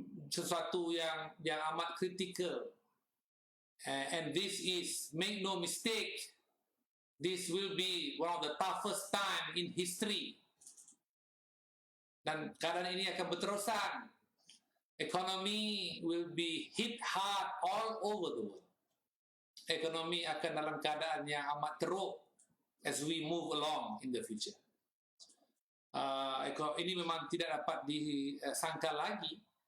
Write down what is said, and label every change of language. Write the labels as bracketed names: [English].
[Malay] Sesuatu yang amat kritikal. [English] And this is, make no mistake, this will be one of the toughest time in history. [Malay] Dan keadaan ini akan berterusan. [English] Ekonomi will be hit hard all over the world. [Malay] Ekonomi akan dalam keadaan yang amat teruk [English] as we move along in the future. [Malay] Ini memang tidak dapat disangka lagi.